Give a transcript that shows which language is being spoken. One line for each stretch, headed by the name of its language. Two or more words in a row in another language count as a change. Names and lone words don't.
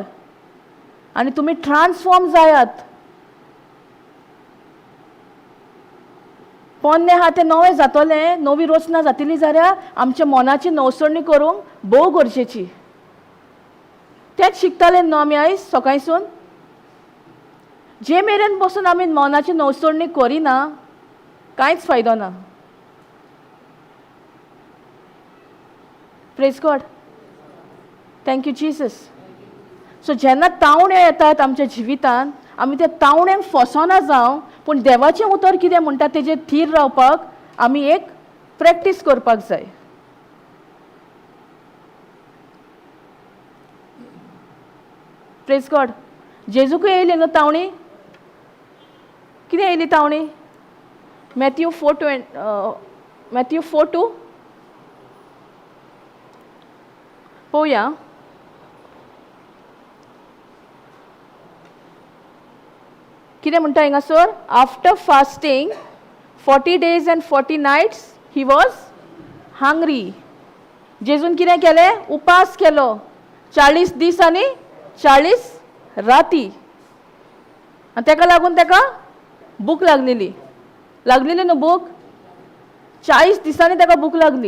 Konkani: आनी तुमी ट्रान्सफॉर्म जायात. पोन्नें आहा तें नवें जातलें, नवी रचना जातली जाल्यार आमच्या मनाची नवसळणी करूंक भोव गरजेची. तेच शिकताले न्हू आमी आयज सकाळीसून. जे मेरेन बसून आमी मौनाची नवसोडणी करिना कांयच फायदो ना.
English: Praise God. Thank you Jesus.
Konkani: सो जेन्ना तावण्यो येतात आमच्या जिवितांत आमी त्या तावण्यांक फसोना जावं, पूण देवाचें उतर कितें म्हणटा तेजेर थीर रावपाक आमी एक प्रॅक्टीस करपाक जाय.
English: Praise God.
Konkani: जेजूकूय येयली न्हू तावणी. कितें येयली तावणी? मॅथ्यू 4:2 पळोवया. कितें म्हणटा हिंगासर?
English: After fasting 40 days and 40 nights he was hungry.
Konkani: जेजून कितें केलें? उपास केलो 40 दीस आनी 40 राती. आनी तेका लागून तेका भूक लागलेली न्हू भूक. 40 दिसांनी तेका भूक लागली.